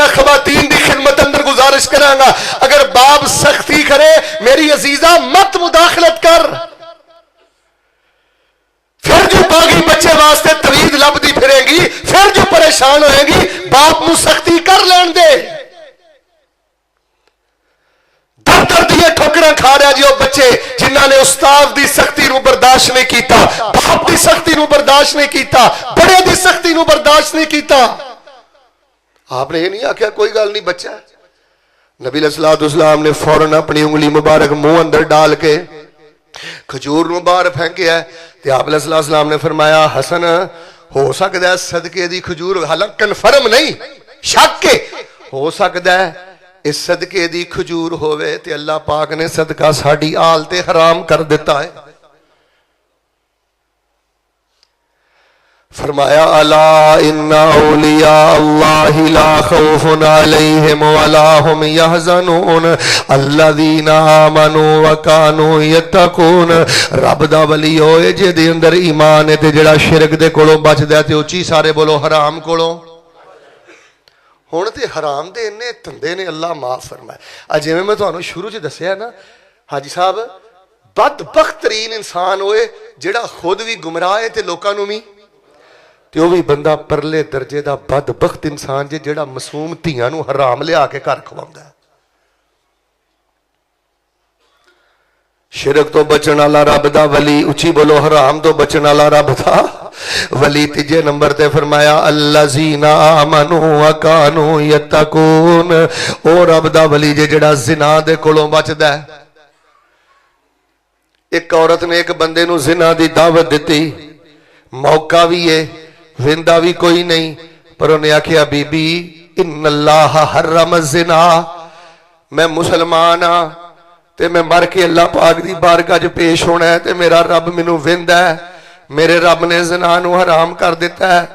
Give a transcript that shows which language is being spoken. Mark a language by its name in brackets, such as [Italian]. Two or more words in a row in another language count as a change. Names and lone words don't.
[Punjabi] میں خواتین دی خدمت اندر گزارش کراں گا، اگر باپ سختی کرے میری عزیزہ مت مداخلت کر. فیر جو باغی بچے واسطے تعویذ لبھدی پھرے گی، فیر جو پریشان ہووے گی، باپ نوں سختی کر لین دے. در دیاں ٹھوکراں کھا رہا جی او بچے جنہاں نے استاد دی سختی نوں برداشت نہیں کیتا، باپ دی سختی نوں برداشت نہیں کیتا، وڈے دی سختی نوں برداشت نہیں کیتا. آپ نے ایہ نہیں آکھیا کوئی گل نہیں بچہ. نبی علیہ السلام نے فوراً اپنی انگلی مبارک منہ اندر ڈال کے کھجور نوں باہر پھینکیا تے آپ علیہ السلام نے فرمایا حسن ہو سکدا ہے صدقے دی کھجور، حالانکہ کنفرم نہیں شک اے ہو سکدا ہے اے صدقے دی کھجور ہووے تے اللہ پاک نے صدقہ ساڈی آل تے حرام کر دتا ہے. فرمایا [Arabic] ألا إن أولياء الله لا خوف عليهم ولا هم يحزنون الذين آمنوا وكانوا يتقون. [Punjabi] رب دا ولی ہوئے جیہدے اندر ایمان ہے تے جیہڑا شرک دے کولوں بچدا تے اچی ساری بولو حرام کولوں. ہݨ تے حرام دے اینے دھندے نے اللہ معاف فرمائے. اج جویں میں تہانوں شروع چ دسیا نا حاجی صاحب، بدبخت ترین انسان ہوئے جیہڑا خود بھی گمراہ ہے تے لوکاں نوں بھی، تے اوہ بھی بندہ پرلے درجے دا بدبخت انسان اے جیہڑا معصوم دھیاں نوں حرام لیا کے گھر کھواؤندا ہے. شرک توں بچن والا رب دا ولی، اچی بولو حرام توں بچن والا رب دا ولی. تیجے نمبر تے فرمایا [Arabic] الذين آمنوا وكانوا يتقون. [Punjabi] او رب دا ولی اے جیہڑا زنا دے کولوں بچدا ہے. اک عورت نے اک بندے نوں زنا دی دعوت دتی، موقع بھی ہے ویندا بھی کوئی نہیں، پر اوہنے آکھیا بی بی [Arabic] إن الله حرم الزنا, [Punjabi] میں مسلمان ہاں تے میں مر کے اللہ پاک دی بارگاہ چ پیش ہونا ہے تے میرا رب مینوں ویکھدا ہے، میرے رب نے زنا نوں حرام کر دتا ہے.